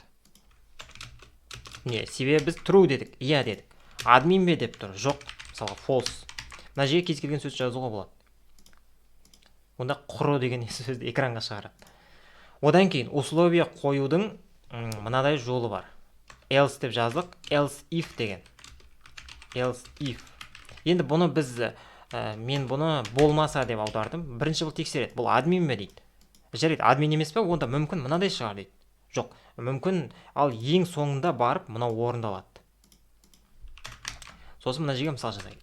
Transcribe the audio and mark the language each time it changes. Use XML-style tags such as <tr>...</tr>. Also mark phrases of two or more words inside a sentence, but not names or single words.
<kk>Не, себебі біз true дедік, иә дедік. Админ бе деп тұр. Жоқ, мысалға false. Мына жерге кез келген сөз жазуға болады. Онда құры деген сөзді экранға шығарады. Одан кейін условия қоюдың мынадай жолы бар. Else деп жаздық,</kk> <en>else if деген. Else if.</en> <kk>Енді бұны біз, мен бұны болмаса деп аудардым. Бірінші бұл тексереді. Бұл админ бе дейді. Жарайды, админ емес пе? Онда мүмкін мынадай шығар дейді. Жоқ, мүмкін ал ең соңында барып мынау орындалады. Сосын мына жерге мысал жазайық.</kk>